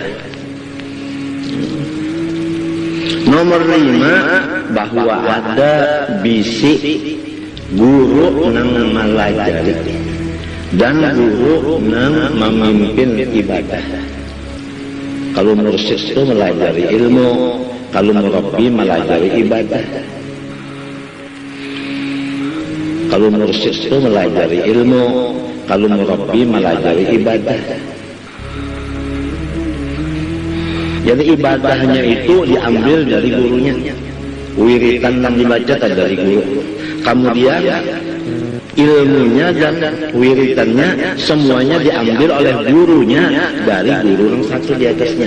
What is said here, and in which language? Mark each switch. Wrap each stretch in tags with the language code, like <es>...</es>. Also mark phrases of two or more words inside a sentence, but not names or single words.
<bjn>Nomor 5, bahwa ada bisi guru nang malajari dan guru nang memimpin ibadah.</bjn> <id>Kalau mursyid itu melajari ilmu, kalau murabbi melajari ibadah. Kalau mursyid itu melajari ilmu, kalau murabbi melajari ibadah. Jadi ibadahnya itu diambil dari gurunya. Wiritan yang dibaca dari guru. Kemudian ilmunya dan wiritannya semuanya diambil oleh gurunya dari guru yang satu di atasnya.</id>